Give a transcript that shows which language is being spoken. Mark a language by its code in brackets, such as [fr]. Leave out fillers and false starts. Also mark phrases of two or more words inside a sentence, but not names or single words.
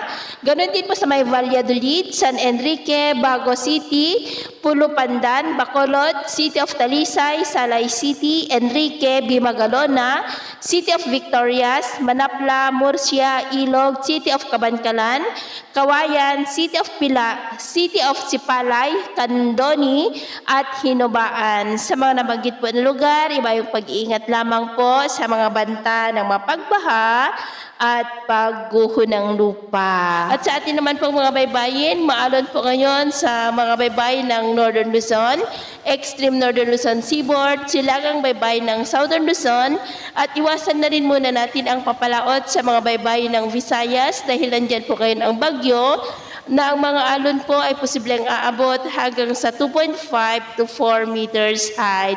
[tl] ganon din po sa may Valladolid, San Enrique, Bago City, Pulo Pandan, Bacolod, City of Talisay, Salay City, Enrique, Bimagalona, City of Victorias, Manapla, Murcia, Ilog, City of Cabancalan, Kawayan, City of Sipalay, Candoni, at Hinubaan. Sa mga nabanggit po na lugar, iba yung pag-iingat lamang po sa mga banta ng mapagbaha at pagguho ng lupa. At sa atin naman po mga baybayin, maalon po ngayon sa mga baybayin ng Northern Luzon, extreme Northern Luzon seaboard, silagang baybayin ng Southern Luzon, at iwasan na rin muna natin ang papalaot sa mga baybayin ng Visayas dahil nandyan po ngayon ang bagyo na ang mga alon po ay posibleng aabot hanggang sa 2.5 [en] to 4 meters height.